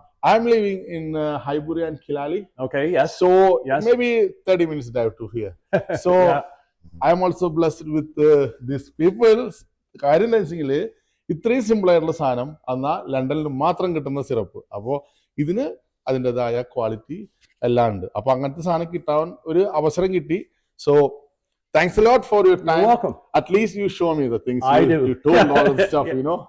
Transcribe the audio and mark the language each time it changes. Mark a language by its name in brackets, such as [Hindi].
[English] I'm living in Highbury and Kilali. Okay, yes. So maybe 30 minutes drive to here. So I'm also blessed with these people. [Malayalam] കാര്യം എന്താ വെച്ചെങ്കിൽ ഇത്രയും simple ആയിട്ടുള്ള സാധനം എന്നാൽ ലണ്ടനിൽ മാത്രം കിട്ടുന്ന സിറപ്പ്. അപ്പോൾ ഇതിന് അതിൻ്റെതായ ക്വാളിറ്റി എല്ലാം ഉണ്ട്. അപ്പൊ അങ്ങനത്തെ സാധനം കിട്ടാൻ ഒരു അവസരം കിട്ടി. [English] So thanks a lot for your time. You're welcome. At least you show me the things. I do. You told all the stuff, you know.